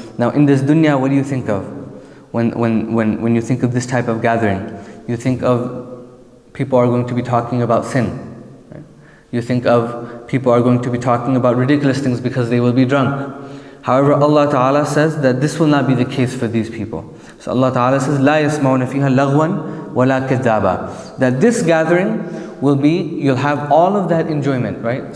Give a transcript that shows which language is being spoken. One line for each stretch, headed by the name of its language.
English: Now in this dunya, what do you think of? When you think of this type of gathering, you think of people are going to be talking about sin, right? You think of people are going to be talking about ridiculous things because they will be drunk. However, Allah Ta'ala says that this will not be the case for these people. So Allah Ta'ala says,
Arabic: لَا يَسْمَعُونَ فِيهَا لَغْوًا وَلَا كَذَّابًا.
English: That this gathering will be, you'll have all of that enjoyment, right?